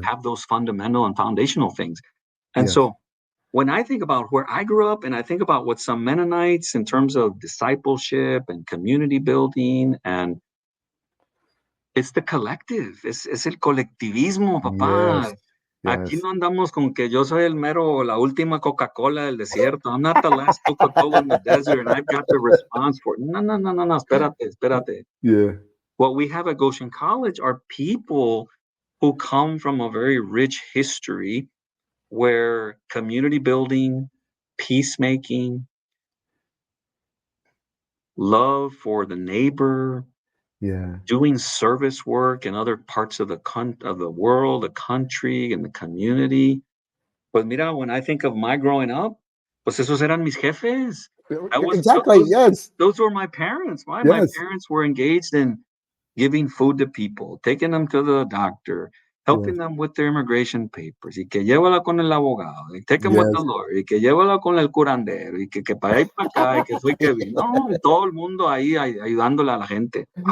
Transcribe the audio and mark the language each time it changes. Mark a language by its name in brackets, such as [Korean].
[English] have those fundamental and foundational things. And yes, so when I think about where I grew up and I think about what some Mennonites in terms of discipleship and community building and it's the collective, [Spanish] es el colectivismo, [English] yes, [Spanish] papá. Aquí [English] yes, [Spanish] no andamos con que yo soy el mero, la última Coca-Cola del desierto. [English] I'm not the last Coca-Cola in the desert and I've got the response for it. [Spanish] No, no, no, no, no. Espérate, espérate. [English] yeah, What we have at Goshen College are people who come from a very rich history where community building, peacemaking, love for the neighbor, yeah, doing service work in other parts of of the world, the country, and the community. [Spanish] Pues mira, [English] when I think of my growing up, [Spanish] pues esos eran mis jefes. [English] I was exactly, yes, those were my parents. My yes, parents were engaged in giving food to people, taking them to the doctor, helping them with their immigration papers, [Spanish] y que llévala con el abogado, [English] y take them with the Yes. [Spanish] lawyer, y que llévala con el curandero, y que para allá y para acá, y que fue que vino. No, y todo el mundo ahí ayudándole a la gente.